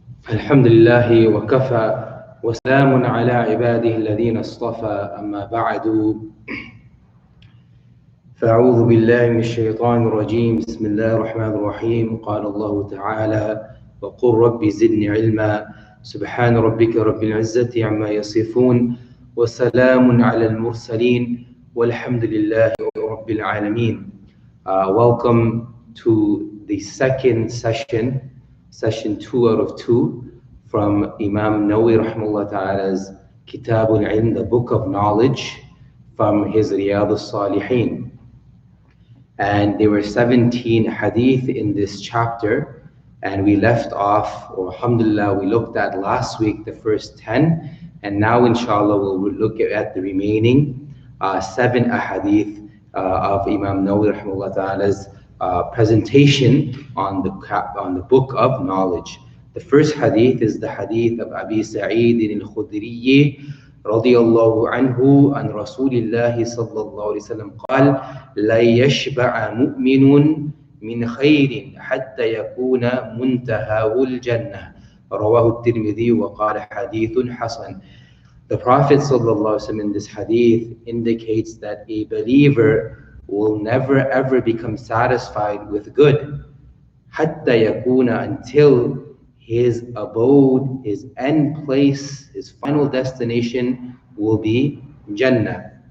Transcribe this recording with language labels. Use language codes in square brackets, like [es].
[ar] الحمد لله وكفى وسلام على عباده الذين اصطفى أما بعد فأعوذ بالله من الشيطان الرجيم بسم الله الرحمن الرحيم قال الله تعالى وقل رب زدني علما سبحان ربك رب العزة عما يصفون وسلام على المرسلين والحمد لله رب العالمين. [en] Welcome to the second session 2 out of 2 from Imam Nawawi rahimahullah ta'ala's Kitab al-Ilm, the book of knowledge, from his Riyadus-Saliheen. And there were 17 hadith in this chapter, and we left off, or alhamdulillah, we looked at last week the first 10, and now inshallah we'll look at the remaining 7 ahadith of Imam Nawawi rahimahullah ta'ala's presentation on the book of knowledge. The first hadith is the hadith of Abi Sa'id al-Khudri [ar] رضي الله عنه عن رسول الله صلى الله عليه وسلم قال لا يشبع مؤمن من خير حتى يكون منتهى الجنة رواه الترمذي وقال حديث حسن. [en] The Prophet ﷺ in this hadith indicates that a believer will never ever become satisfied with good [ar] حتى يكون, [en] until his abode, his end place, his final destination will be Jannah.